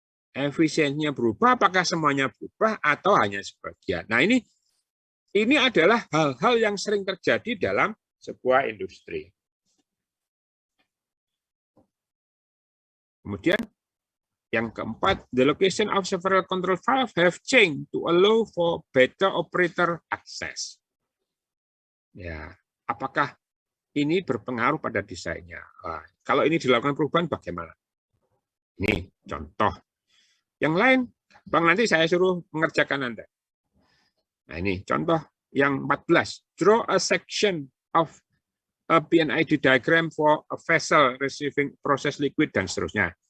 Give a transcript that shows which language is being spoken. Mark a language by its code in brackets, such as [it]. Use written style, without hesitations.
[id] Efisiensinya berubah, apakah semuanya berubah atau hanya sebagian? Nah, ini adalah hal-hal yang sering terjadi dalam sebuah industri. Kemudian yang keempat, [en] the location of several control valve have changed to allow for better operator access. [id] Ya, apakah ini berpengaruh pada desainnya? Nah, kalau ini dilakukan perubahan bagaimana? Ini contoh. Yang lain, Bang, nanti saya suruh mengerjakan Anda. Nah, ini contoh yang 14. [en] Draw a section of a PNID diagram for a vessel receiving process liquid, [id] dan seterusnya.